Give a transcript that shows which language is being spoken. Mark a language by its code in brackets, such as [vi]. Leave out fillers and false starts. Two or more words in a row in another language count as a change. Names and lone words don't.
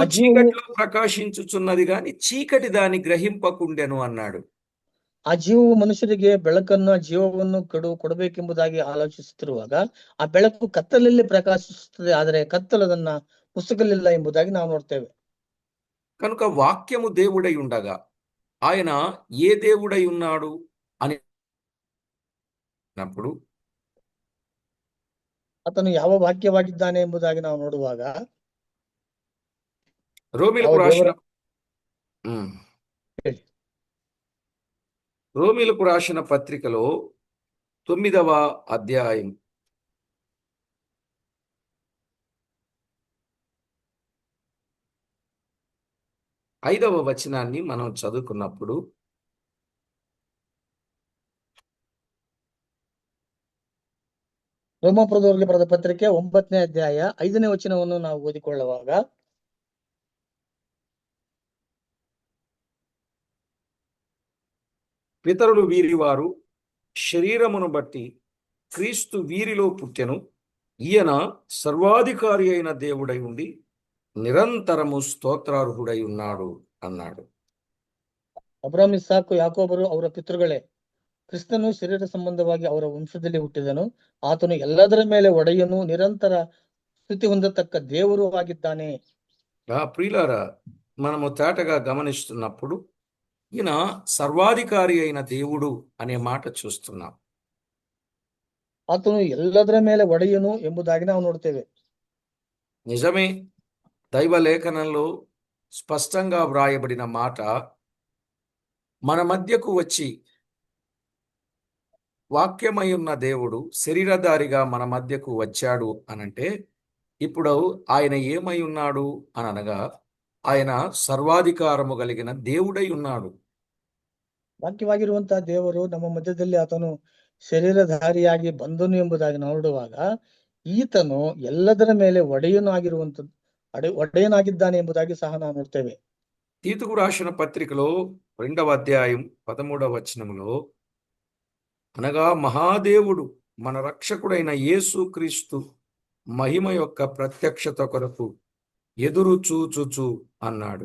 [te] ఆ జీవము చీకట్లో ప్రకాశించుచున్నది గాని చీకటి దాన్ని గ్రహింపకుండెను అన్నాడు. [kn] ಆ ಜೀವವು ಮನುಷ್ಯರಿಗೆ ಬೆಳಕನ್ನು, ಜೀವವನ್ನು ಕೊಡಬೇಕೆಂಬುದಾಗಿ ಆಲೋಚಿಸುತ್ತಿರುವಾಗ ಆ ಬೆಳಕು ಕತ್ತಲಲ್ಲಿ ಪ್ರಕಾಶಿಸುತ್ತದೆ, ಆದರೆ ಕತ್ತಲು ಅದನ್ನ ಮುಸುಕಲಿಲ್ಲ ಎಂಬುದಾಗಿ ನಾವು ನೋಡ್ತೇವೆ. [te] కనుక వాక్యము దేవుడై ఉండగా ఆయన ఏ దేవుడై ఉన్నాడు అని అన్నప్పుడు [kn] ಆತನು ಯಾವ ವಾಕ್ಯವಾಗಿದ್ದಾನೆ ಎಂಬುದಾಗಿ ನಾವು ನೋಡುವಾಗ [te] రోమీలకు [kn] ಯಾವ [te] రాసిన [kn] ದೇವರ ಹೇಳಿ. [te] రోమీలకు రాసిన పత్రికలో 9వ అధ్యాయం 5వ వచనాన్ని మనం చదువుకున్నప్పుడు, [kn] ರೋಮಾಪುರದವರಿಗೆ ಬರೆದ ಪತ್ರಿಕೆ 9ನೇ ಅಧ್ಯಾಯ 5ನೇ ವಚನವನ್ನು ನಾವು ಓದಿಕೊಳ್ಳುವಾಗ, [te] పితరులు వీరివారు శరీరమును బట్టి క్రీస్తు వీరిలో పుట్టెను, ఈయన సర్వాధికారి అయిన దేవుడై ఉండి నిరంతరము స్తోత్రార్హుడై ఉన్నాడు అన్నాడు. [kn] ಅಬ್ರಾಮ್, ಇಸಾಕು, ಯಾಕೋಬರು ಅವರ ಪಿತೃಗಳೇ, ಕ್ರಿಸ್ತನು ಶರೀರ ಸಂಬಂಧವಾಗಿ ಅವರ ವಂಶದಲ್ಲಿ ಹುಟ್ಟಿದನು. ಆತನು ಎಲ್ಲದರ ಮೇಲೆ ಒಡೆಯನು, ನಿರಂತರ ಸ್ತುತಿ ಹೊಂದತಕ್ಕ ದೇವರು ಆಗಿದ್ದಾನೆ. [te] ప్రియులారా, మనము తేటగా గమనిస్తున్నప్పుడు ఈయన సర్వాధికారి అయిన దేవుడు అనే మాట చూస్తున్నాం. [kn] ಆತನು ಎಲ್ಲದರ ಮೇಲೆ ಒಡೆಯನು ಎಂಬುದಾಗಿ ನಾವು ನೋಡ್ತೇವೆ. [te] నిజమే, దైవ లేఖనంలో స్పష్టంగా వ్రాయబడిన మాట, మన మధ్యకు వచ్చి వాక్యమై ఉన్న దేవుడు శరీరధారిగా మన మధ్యకు వచ్చాడు అనంటే, ఇప్పుడు ఆయన ఏమై ఉన్నాడు అని అనగా, ఆయన సర్వాధికారము కలిగిన దేవుడై ఉన్నాడు. [kn] ವಾಕ್ಯವಾಗಿರುವಂತಹ ದೇವರು ನಮ್ಮ ಮಧ್ಯದಲ್ಲಿ ಆತನು ಶರೀರಧಾರಿಯಾಗಿ ಬಂದನು ಎಂಬುದಾಗಿ ನೋಡುವಾಗ, ಈತನು ಎಲ್ಲದರ ಮೇಲೆ ಒಡೆಯನಾಗಿದ್ದಾನೆ ಎಂಬುದಾಗಿ ಸಹ ನಾವು ನೋಡ್ತೇವೆ. [te] తీతుకు రాసిన పత్రికలో 2వ అధ్యాయం 13వ వచనములో, అనగా మహాదేవుడు మన రక్షకుడైన యేసు క్రీస్తు మహిమ యొక్క ప్రత్యక్షత కొరకు ఎదురు చూచుచు అన్నాడు.